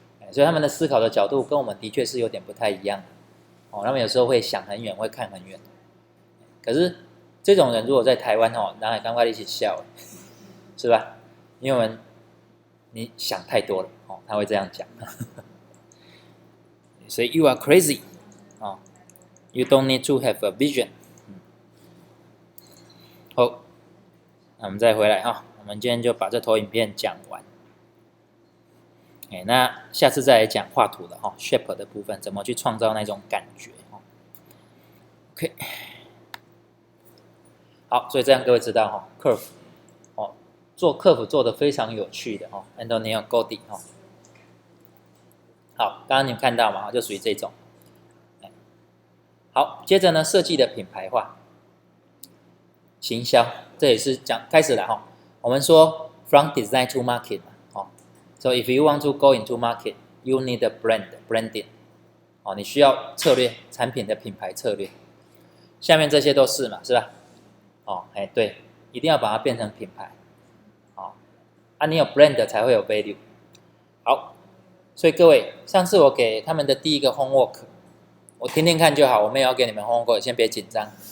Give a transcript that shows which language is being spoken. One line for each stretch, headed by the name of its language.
Chinese: 所以他们的思考的角度跟我们的确是有点不太一样。哦，他们有时候会想很远，会看很远。可是这种人如果在台湾哦，然后赶快一起笑，是吧？因为你想太多了哦，他会这样讲。所以
English: you are crazy
Chinese: 哦 ，
English: you don't need to have a vision。
Chinese: 好，那我们再回来哈，我们今天就把这投影片讲完。那下次再来讲画图的哈 ，shape 的部分怎么去创造那种感觉哦。 OK， 好，所以这样各位知道哈 ，curve 哦，做 curve 做的非常有趣的哦 ，Antonio Gaudi 哦。好，刚刚你们看到嘛，就属于这种。好，接着呢，设计的品牌化、行销，这也是讲开始了哈。我们说
English: from design to market 嘛。 So if you want to go into market, you need a branding.
Chinese: 哦，你需要策略，产品的品牌策略。下面这些都是嘛，是吧？哦，对，一定要把它变成品牌。哦，你有 brand 才会有 value。好，所以各位，上次我给他们的第一个 homework， 我听听看就好，我没有要给你们 homework， 先别紧张。